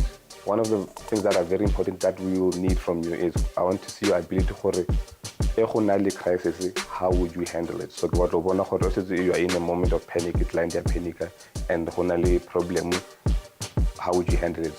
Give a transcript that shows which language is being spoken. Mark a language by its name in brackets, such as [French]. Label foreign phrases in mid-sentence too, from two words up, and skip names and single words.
[English] one of the things that are very important that we will need from you is I want to see your ability [Tswana] gore e go na le [English] crisis, how would you handle it? So what [Tswana] bona gore [English] you are in a moment of panic, it's like a panic and [Tswana] go na le [English] problem, how would you handle it?